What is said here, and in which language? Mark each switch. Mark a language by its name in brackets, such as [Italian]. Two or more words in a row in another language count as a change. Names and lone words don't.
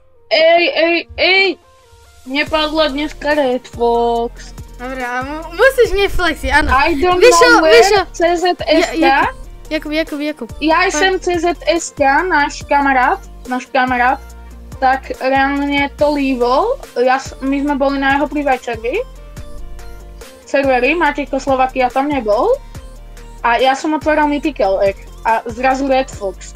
[Slovak] Ej! Nepadla dneska Red Fox. Dobre, a musíš neflexiť, áno. [English] I don't know where CZSK. [Slovak] Jakub. Ja som CZSK, náš kamarát, tak reálne to lívol. My sme boli na jeho private serveri, Matejko Slovakia tam nebol. A ja som otvoril Mythical Egg a zrazu Red Fox.